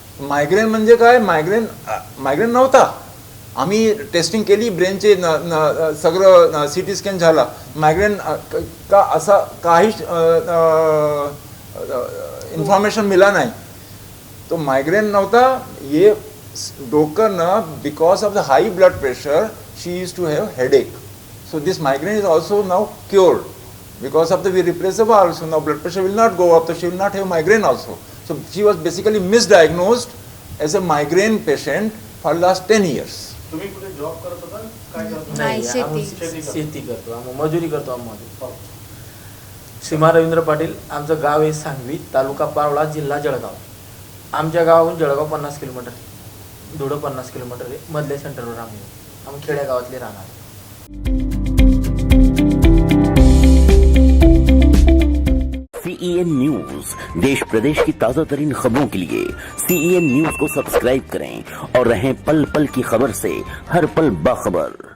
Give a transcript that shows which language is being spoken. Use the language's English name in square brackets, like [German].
[Marathi] Migraine म्हणजे काय, migraine नव्हता, आम्ही टेस्टिंग केली, ब्रेनचे सगळं CT स्कॅन झाला, मायग्रेन का असा काहीच इन्फॉर्मेशन मिळाला नाही, तो मायग्रेन नव्हता। ये डोकं ना, [English] Because of the high blood pressure she used to have headache, so this migraine is also now cured because of we replace the valve, so now blood pressure will not go up, so she will not have migraine also. So she was basically misdiagnosed as a migraine patient for last 10 years. [Marathi] तुम्ही कुठे job करत होता काय करत होता? नाही, शेती करतो, आम्ही मजुरी करतो। आम्ही सीमा रवींद्र पाटील, आमचं गाव आहे सांगवी, तालुका पारोळा, जिल्हा जळगाव। आमच्या गावाहून जळगाव 50 किलोमीटर, धुळं 50 किलोमीटर आहे, मधल्या सेंटरवर आम्ही खेड्या गावातले राहणार। [Hindi] CEN न्यूज, देश प्रदेश की ताजा तरीन खबरों के लिए CEN न्यूज को सब्सक्राइब करें और रहें पल पल की खबर से हर पल बाखबर।